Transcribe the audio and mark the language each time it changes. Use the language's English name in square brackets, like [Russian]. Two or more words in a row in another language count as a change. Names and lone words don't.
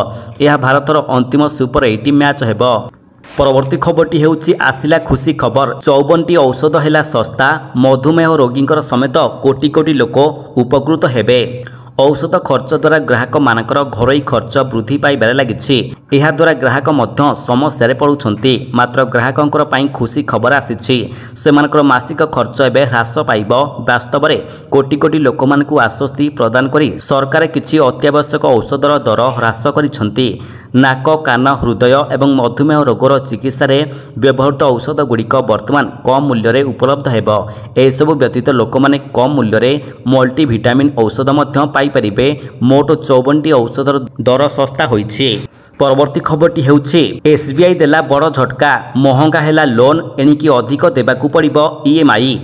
[Odia] ଏହା ଭାରତର ଅନ୍ତିମ ସୁପର 8 ମ୍ୟାଚ ହେବ। ପରବର୍ତ୍ତୀ ଖବରଟି ହେଉଛି ଆସିଲା ଖୁସି ଖବର। 54ଟି ଔଷଧ ହେଲା ଶସ୍ତା। ମଧୁମେହ ରୋଗୀଙ୍କର ସମେତ କୋଟି କୋଟି ଲୋକ ଉପକୃତ ହେବେ। ଔଷଧ ଖର୍ଚ୍ଚ ଦ୍ୱାରା ଗ୍ରାହକ ମାନଙ୍କର ଘରୋଇ ଖର୍ଚ୍ଚ ବୃଦ୍ଧି ପାଇବାର ଲାଗି। ଏହା ଦ୍ୱାରା ଗ୍ରାହକ ମଧ୍ୟ ସମସ୍ୟା ପଡୁଛନ୍ତି। ମାତ୍ର ଗ୍ରାହକଙ୍କର ପାଇଁ ଖୁସି ଖବର ଆସିଛି। ସେମାନଙ୍କର ମାସିକ ଖର୍ଚ୍ଚ ଏବେ ହ୍ରାସ ପାଇବ। ବାସ୍ତବରେ କୋଟି କୋଟି ଲୋକ ମାନଙ୍କୁ ଆଶ୍ୱସ୍ତି ପ୍ରଦାନ କରି ସରକାର କିଛି ଅତ୍ୟାବଶ୍ୟକ ଔଷଧର ଦର ହ୍ରାସ କରିଛନ୍ତି। ନାକ କାନ ହୃଦୟ ଏବଂ ମଧୁମେହ ରୋଗର ଚିକିତ୍ସା ରେ ବ୍ୟବହୃତ ଔଷଧ ଗୁଡିକ ବର୍ତ୍ତମାନ କମ ମୂଲ୍ୟ ରେ ଉପଲବ୍ଧ ହେବ। ଏସବୁ ବ୍ୟତୀତ ଲୋକ ମାନେ କମ ମୂଲ୍ୟ ରେ ମଲ୍ଟିଭିଟାମିନ ଔଷଧ ମଧ୍ୟ ପାଇ ପାରିବେ। ମୋଟ 54ଟି ଔଷଧର ଦର ଶସ୍ତା ହୋଇଛି। ପରବର୍ତ୍ତୀ ଖବରଟି ହେଉଛି ଏସବିଆଇ ଦେଲା ବଡ ଝଟକା। ମହଙ୍ଗା ହେଲା ଲୋନ ଏଣିକି ଅଧିକ ଦେବାକୁ ପଡିବ ଇଏମଆଇ।